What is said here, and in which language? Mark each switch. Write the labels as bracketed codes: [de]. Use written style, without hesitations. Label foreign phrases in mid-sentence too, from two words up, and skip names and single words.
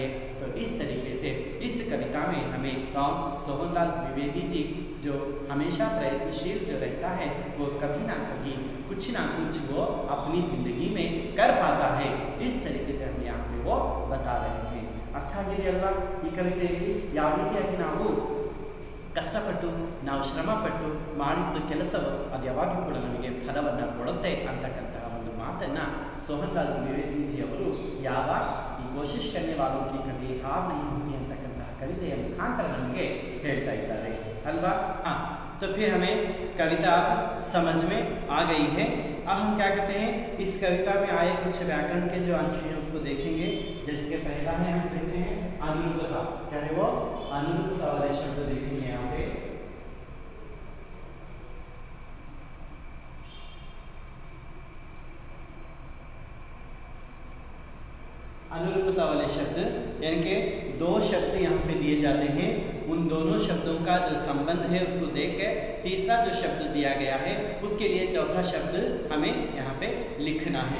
[hi] तो इस तरीके से इस कविता में हमें कौन, सोहनलाल द्विवेदी जी जो हमेशा प्रयत्नशील जो रहता है वो कभी ना कभी कुछ ना कुछ वो अपनी जिंदगी में कर पाता है। इस तरीके से हम यहाँ पे वो बता रहे हैं। [kn] अर्थ आಗಿದೆ ಅಲ್ವಾ ಈ ಕವಿತೆಯಲ್ಲಿ ಯಾವ ರೀತಿಯಾಗಿ ನಾವು ಕಷ್ಟಪಟ್ಟು ನಾವು ಶ್ರಮಪಟ್ಟು ಮಾಡಿದ ಕೆಲಸವು ಅದು ಯಾವಾಗಲೂ ಕೂಡ ನಮಗೆ ಫಲವನ್ನು ಕೊಡುತ್ತೆ ಅಂತಕ್ಕಂತಹ ಒಂದು ಮಾತನ್ನು सोहनलाल द्विवेदी जी ಅವರು ಯಾವ ಈ [hi] कोशिश करने वालों की कभी हार नहीं होती [kn] ಅಂತಕ್ಕಂತಹ ಕವಿತೆಯ ಮುಖಾಂತರ ನಮಗೆ ಹೇಳ್ತಾ ಇದ್ದಾರೆ अल्वा। [hi] हाँ, तो फिर हमें कविता समझ में आ गई है। अब हम क्या कहते हैं, इस कविता में आए कुछ व्याकरण के जो अंश हैं उसको देखेंगे। जैसे कि पहला है हम कहते हैं अनुरूपता, क्या है वो, अनुरूपता वाले शब्द देखेंगे यहाँ पे। अनुरूपता वाले शब्द यानी कि दो शब्द यहाँ पे दिए जाते हैं, उन दोनों शब्दों का जो संबंध है उसको देख के तीसरा जो शब्द दिया गया है उसके लिए चौथा शब्द हमें यहाँ पे लिखना है।